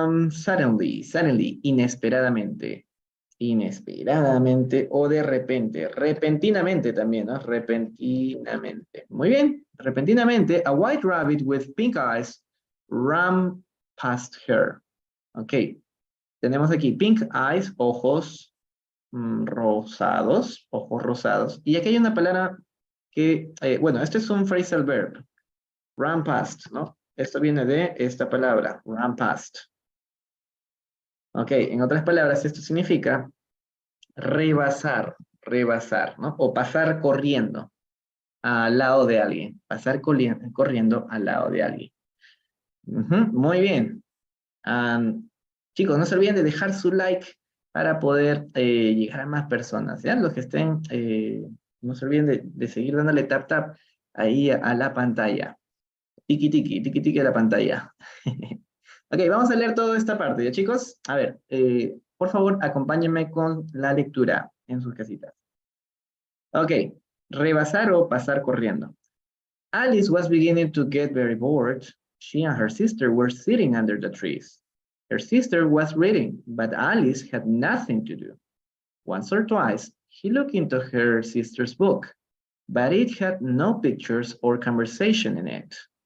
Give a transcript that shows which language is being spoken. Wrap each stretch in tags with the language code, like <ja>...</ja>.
<es>Suddenly, inesperadamente. Inesperadamente o de repente. Repentinamente también, ¿no? Repentinamente. Muy bien.</es> <en>Repentinamente, a white rabbit with pink eyes ran past her.</en> <es>Ok. Tenemos aquí pink eyes, ojos rosados, ojos rosados. Y aquí hay una palabra que, bueno, este es un phrasal verb. Run past, ¿no? Esto viene de esta palabra, run past. Ok, en otras palabras, esto significa rebasar, ¿no? O pasar corriendo al lado de alguien. Pasar corriendo al lado de alguien. Muy bien. Chicos, no se olviden de dejar su like para poder llegar a más personas. ¿Ya? Los que estén, no se olviden de seguir dándole tap ahí a la pantalla. Tiki tiki a la pantalla. Ok, vamos a leer toda esta parte, ¿ya chicos? A ver, por favor, acompáñenme con la lectura en sus casitas. Ok, rebasar o pasar corriendo.</es> <en>Alice was beginning to get very bored. She and her sister were sitting under the trees. Her sister was reading, but Alice had nothing to do. Once or twice, she looked into her sister's book, but it had no pictures or conversation in it.</en>